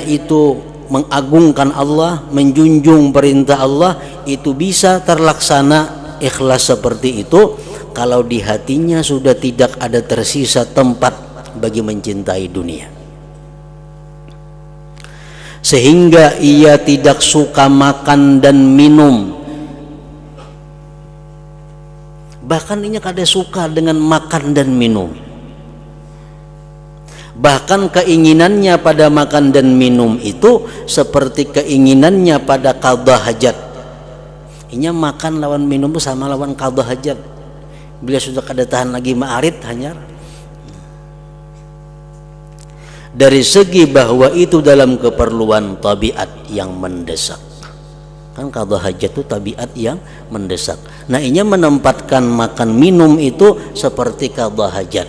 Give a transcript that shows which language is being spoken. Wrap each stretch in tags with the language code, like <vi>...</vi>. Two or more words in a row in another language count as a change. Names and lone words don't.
<id>itu mengagungkan Allah, menjunjung perintah Allah, itu bisa terlaksana ikhlas seperti itu kalau di hatinya sudah tidak ada tersisa tempat bagi mencintai dunia, sehingga ia tidak suka makan dan minum. Bahkan ia kada suka dengan makan dan minum. Bahkan keinginannya pada makan dan minum itu seperti keinginannya pada qadha hajat.</id> <bjn>Inya makan lawan minum itu sama lawan qadha hajat. Bila sudah kada tahan lagi ma'arid hanyar.</bjn> <id>Dari segi bahwa itu dalam keperluan tabiat yang mendesak. Kan qadha hajat itu tabiat yang mendesak. Nah, inya menempatkan makan minum itu seperti qadha hajat.</id>